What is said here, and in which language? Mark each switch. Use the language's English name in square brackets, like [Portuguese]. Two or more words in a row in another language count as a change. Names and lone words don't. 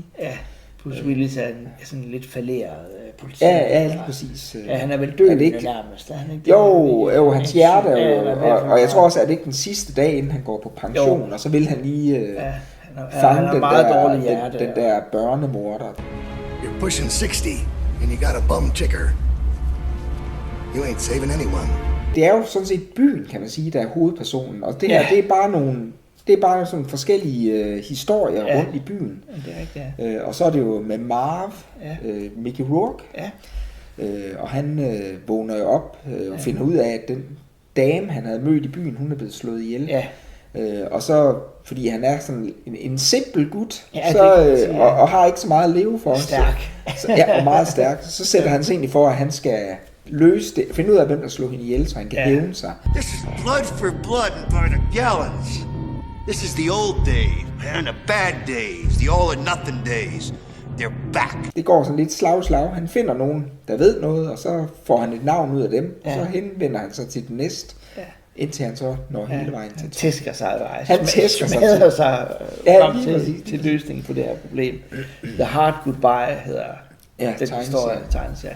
[Danish] Ja, Bruce Willis er sådan lidt falderet politi. Ja, lige præcis. Ja, han er vel døende nærmest, er han ikke? Jo, hans hjerte og jeg tror også, at det ikke den sidste dag, inden han går på pension, og så vil han lige fange den der børnemorder. [English] You're pushing 60, and you got a bum ticker. You ain't saving anyone. [Danish] Det er jo sådan set byen, kan man sige, der er hovedpersonen, og det her, det er bare sådan forskellige historier rundt i byen. Ja, det er rigtigt, ja. Og så er det jo med Marv, Mickey Rourke, og han vågner jo op og finder ud af, at den dame, han havde mødt i byen, hun er blevet slået ihjel. Ja. Og så, fordi han er sådan en simpel gut, og har ikke så meget at leve for. Stærk. Og meget stærk. Så sætter han sig egentlig for, at han skal løse det, finde ud af, hvem der slog hende ihjel, så han kan hævne sig. [English] This is blood for blood by the gallons. This is the old days, man, the bad days, the all or nothing days. They're back. [Danish] Det går sådan lidt slag. Han finder nogen, der ved noget, og så får han et navn ud af dem, og så henvender han sig til den næste, indtil han så når hele vejen til. Han tæsker sig. Han tæsker sig frem til løsningen på det her problem. The Hard Goodbye hedder den historie, tegneserien.